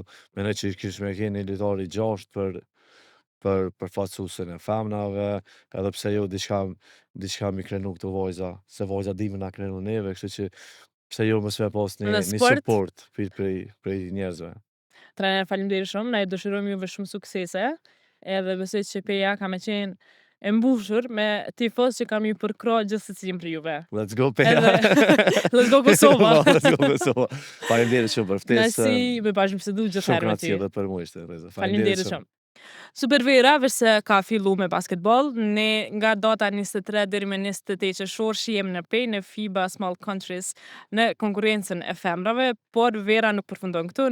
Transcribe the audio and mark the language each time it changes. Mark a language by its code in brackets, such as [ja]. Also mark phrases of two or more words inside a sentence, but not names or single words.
[sq] Menoj që kish me keni një lojtar i gjashtë për përfaqësuesin e femnave, edhe pse jo diçka mi krenu këto vajza, se vajza dimë na krenu neve, kështu që pse jo mos me pas Në një sport? support prej njerëzve. Trener, faleminderit shumë, na i dëshirojmë juve shumë suksese, edhe besoj që peja ka me qenë e mbushur me tifoz që kam ju përkra gjithë secilin për juve. [en] Let's go Peja. Let's go Kosova. [sq] Po, [en] let's go Kosova. [sq] Faleminderit shumë për ftesën. Nësi me bashkë bisedu gjithë Shumë herë me ty. kënaqësi edhe për mua ishte, Reza. Faleminderit shumë. Super Vera, veç se ka fillu me basketball, ne nga data 23 deri me 28 qershor shihem në pej në FIBA Small Countries në konkurrencën e femrave, por Vera nuk përfundon këtu.